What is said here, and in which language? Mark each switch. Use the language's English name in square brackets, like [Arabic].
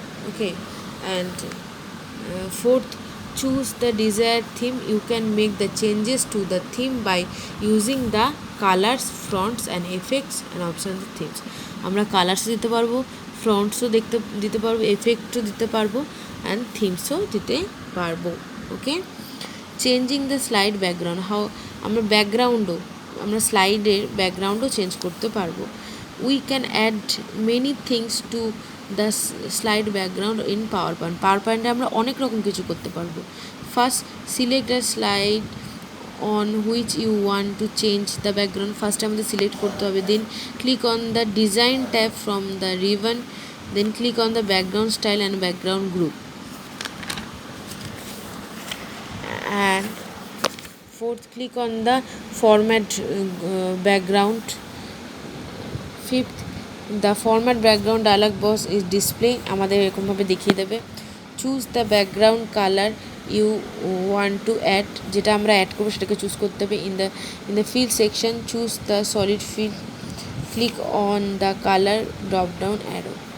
[English] Okay, and fourth, choose the desired theme. You can make the changes to the theme by using the colors, fonts and effects and options of themes. [Bangla] আমরা কালার্সও দিতে পারবো, ফ্রন্টসও দিতে পারবো, এফেক্টও দিতে পারবো and থিমসও দিতে পারবো। ওকে, চেঞ্জিং দ্য স্লাইড ব্যাকগ্রাউন্ড, আমরা আমরা স্লাইডের ব্যাকগ্রাউন্ডও চেঞ্জ করতে পারবো। [English] we can add many things to the slide background in power পয়েন্টে [Bangla] আমরা অনেক রকম কিছু করতে পারবো। [English] First, select the slide on which you want to change the background. First [Bangla] আমাদের সিলেক্ট করতে হবে, [English] Then click on the design tab from the ribbon, then click on the background style and background group, and fourth, click on the format background. Fifth, the format background dialog box is display, [Bangla] আমাদের এরকমভাবে দেখিয়ে দেবে। [English] choose the background colour you want to add, [Bangla] যেটা আমরা add করবো সেটাকে choose করতে হবে। [English] In the fill section choose the solid fill, click on the colour drop down arrow.